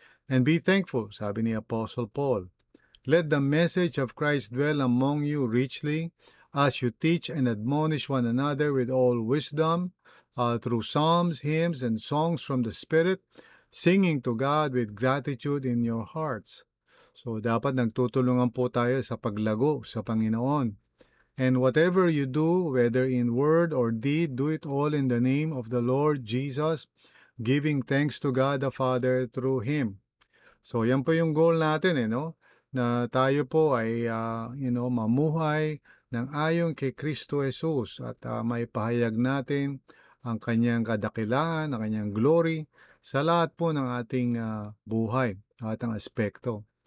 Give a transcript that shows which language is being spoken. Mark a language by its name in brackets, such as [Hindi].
[English] And be thankful, [Filipino] sabi ni [English] Apostle Paul. Let the message of Christ dwell among you richly, as you teach and admonish one another with all wisdom, through psalms, hymns, and songs from the Spirit, singing to God with gratitude in your hearts. [Filipino] So, dapat nagtutulungan po tayo sa paglago sa Panginoon. [English] And whatever you do, whether in word or deed, do it all in the name of the Lord Jesus, giving thanks to God the Father through Him. [Filipino] So, yan po yung goal natin, no? Na tayo po ay, mamuhay ng ayon kay Kristo Jesus at may pahayag natin ang kanyang kadakilaan, ang kanyang glory sa lahat po ng ating buhay, at ang aspekto.